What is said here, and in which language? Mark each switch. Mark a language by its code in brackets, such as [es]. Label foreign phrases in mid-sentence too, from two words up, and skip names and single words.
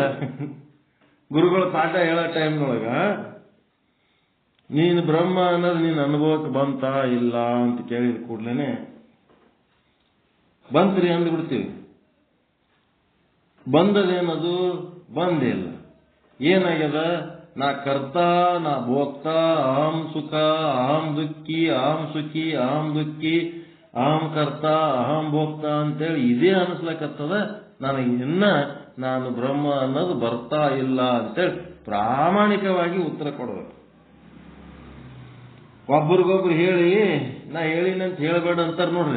[kn] ಗುರುಗಳ ಪಾಠ ಹೇಳೋ ಟೈಮ್ನೊಳಗ ನೀನು ಬ್ರಹ್ಮ ಅನ್ನೋದು ನಿನ್ನ ಅನುಭವಕ್ಕೆ ಬಂತಾ ಇಲ್ಲ ಅಂತ ಕೇಳಿದ ಕೂಡ್ಲೇನೆ ಬಂತ್ರಿ ಅಂದ್ಬಿಡ್ತೀವಿ. ಬಂದದೇನದು? ಬಂದೇ ಇಲ್ಲ. ಏನಾಗ್ಯದ? ನಾ ಕರ್ತ, ನಾ ಭೋಕ್ತ, [sa] ಅಹಂ ಸುಖ, ಅಹಂ ದುಃಖಿ, ಅಹಂ ಸುಖಿ, ಅಹಂ ದುಃಖಿ, ಅಹಂ ಕರ್ತ, ಅಹಂ ಭೋಕ್ತ [kn] ಅಂತೇಳಿ ಇದೇ ಅನಿಸ್ಲಕತ್ತದ. ನನಗೆ ಇನ್ನ ನಾನು ಬ್ರಹ್ಮ ಅನ್ನೋದು ಬರ್ತಾ ಇಲ್ಲ ಅಂತೇಳಿ ಪ್ರಾಮಾಣಿಕವಾಗಿ ಉತ್ತರ ಕೊಡಬೇಕು. ಒಬ್ರಿಗೊಬ್ರು ಹೇಳಿ ನಾ ಹೇಳಿನಂತ ಹೇಳಬೇಡ ಅಂತಾರ ನೋಡ್ರಿ.